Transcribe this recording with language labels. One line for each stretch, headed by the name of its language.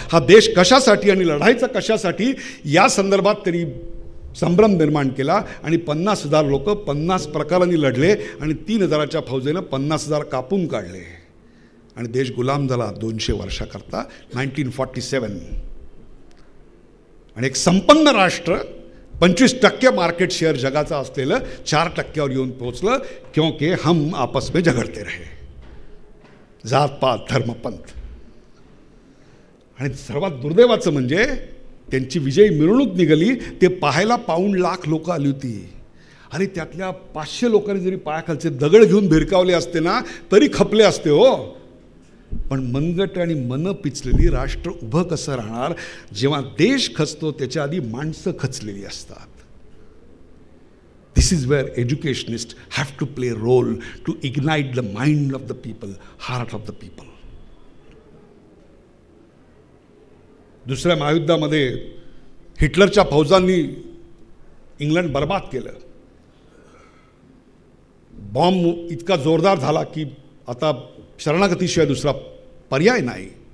Marathi: हा देश कशासाठी आणि लढायचा कशासाठी या संदर्भात त्यांनी संभ्रम निर्माण केला आणि 50,000 लोक 50 प्रकारांनी लढले आणि 3,000च्या फौजेनं 50,000 कापून काढले आणि देश गुलाम झाला 200 वर्षाकरता. 1947. आणि एक संपन्न राष्ट्र 25% मार्केट शेअर जगाचा असलेलं 4%वर येऊन पोहोचलं.
Hindi: क्योंकि हम आपस में झगडते रहे. जातपात धर्मपंथ.
Marathi: आणि सर्वात दुर्दैवाचं म्हणजे त्यांची विजयी मिरवणूक निघाली. ते पाहायला 1.25 लाख लोक आली होती. आणि त्यातल्या 500 लोकांनी जरी पायाखालचे दगड घेऊन भिरकावले असते ना तरी खपले असते हो. पण मनगट आणि मन पिचलेली राष्ट्र उभं कसं राहणार जेव्हा देश खचतो त्याच्या आधी माणसं खचलेली असतात.
English: This is where educationist have to play role to ignite the mind of the people, heart of the people.
Marathi: दुसऱ्या महायुद्धामध्ये हिटलरच्या फौजांनी इंग्लंड बर्बाद केलं. बॉम्ब इतका जोरदार झाला की आता शरणागतीशिवाय दुसरा पर्याय नाही.